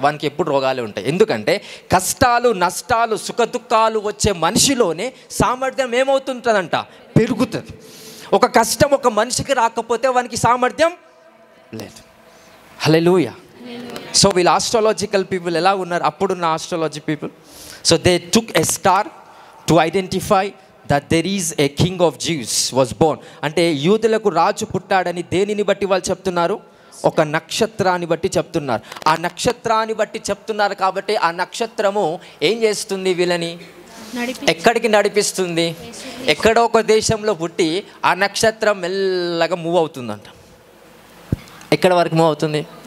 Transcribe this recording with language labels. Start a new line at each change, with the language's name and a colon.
Telugu: వానికి ఎప్పుడు రోగాలే ఉంటాయి. ఎందుకంటే కష్టాలు, నష్టాలు, సుఖదుఖాలు వచ్చే మనిషిలోనే సామర్థ్యం ఏమవుతుంటుందంట? పెరుగుతుంది. ఒక కష్టం ఒక మనిషికి రాకపోతే వానికి సామర్థ్యం లేదు. హల్లెలూయా. సో వీళ్ళు ఆస్ట్రాలజికల్ పీపుల్ ఎలా ఉన్నారు? అప్పుడున్న astrology people.
English: So they took a star to identify that there is a king of Jews was born.
Telugu: అంటే యూదులకు రాజు పుట్టాడని దేనిని బట్టి వాళ్ళు చెప్తున్నారు? ఒక నక్షత్రాన్ని బట్టి చెప్తున్నారు. ఆ నక్షత్రాన్ని బట్టి చెప్తున్నారు కాబట్టి ఆ నక్షత్రము ఏం చేస్తుంది? వీళ్ళని ఎక్కడికి నడిపిస్తుంది? ఎక్కడో ఒక దేశంలో పుట్టి ఆ నక్షత్రం మెల్లగా మూవ్ అవుతుందంట. ఎక్కడ వరకు మూవ్ అవుతుంది?